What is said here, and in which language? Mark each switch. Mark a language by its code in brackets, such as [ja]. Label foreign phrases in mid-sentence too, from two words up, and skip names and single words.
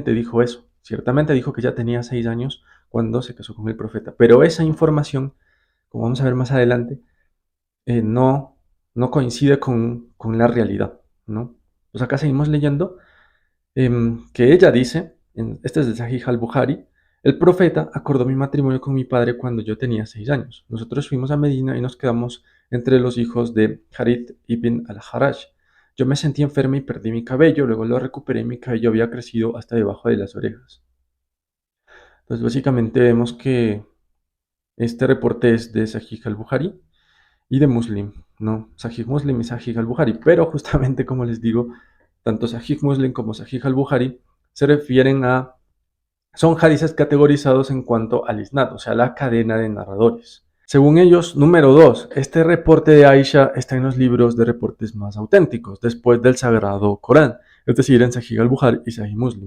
[es] Ciertamente dijo que ya tenía 6 años cuando se casó con el profeta. Pero esa información, como vamos a ver más adelante, no coincide con la realidad, ¿no? Pues acá seguimos leyendo que ella dice, este es de Sahih al-Bukhari, el profeta acordó mi matrimonio con mi padre cuando yo tenía 6 años. Nosotros fuimos a Medina y nos quedamos entre los hijos de Harith ibn al-Haraj. Yo me sentí enferma y perdí mi cabello, luego lo recuperé y mi cabello había crecido hasta debajo de las orejas. Entonces básicamente vemos que este reporte es de Sahih al-Bukhari y de Muslim, ¿no? Sahih Muslim y Sahih al-Bukhari, pero justamente como les digo, tanto Sahih Muslim como Sahih al-Bukhari se refieren a, son hadices categorizados en cuanto al isnad, o sea, la cadena de narradores. Según ellos, número 2, este reporte de Aisha está en los libros de reportes más auténticos, después del Sagrado Corán, es decir, en Sahih al-Bukhari y Sahih Muslim.